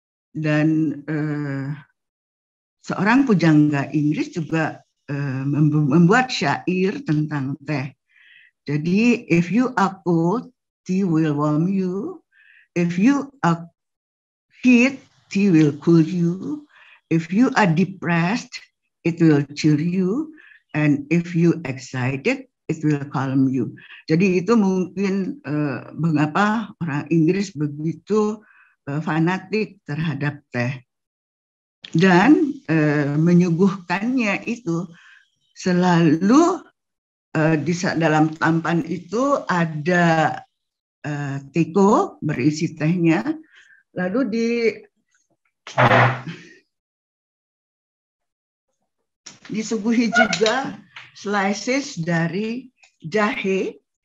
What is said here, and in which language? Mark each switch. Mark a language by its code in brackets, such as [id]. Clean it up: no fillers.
[id] Dan seorang pujangga Inggris juga membuat syair tentang teh. Jadi, [en] if you are cold, tea will warm you. If you are heat, tea will cool you. If you are depressed, it will cheer you. And if you excited, it will calm you. [id] Jadi itu mungkin mengapa orang Inggris begitu fanatik terhadap teh. Dan menyuguhkannya itu selalu di dalam tampan itu ada teko berisi tehnya, lalu disuguhi juga slices dari jahe.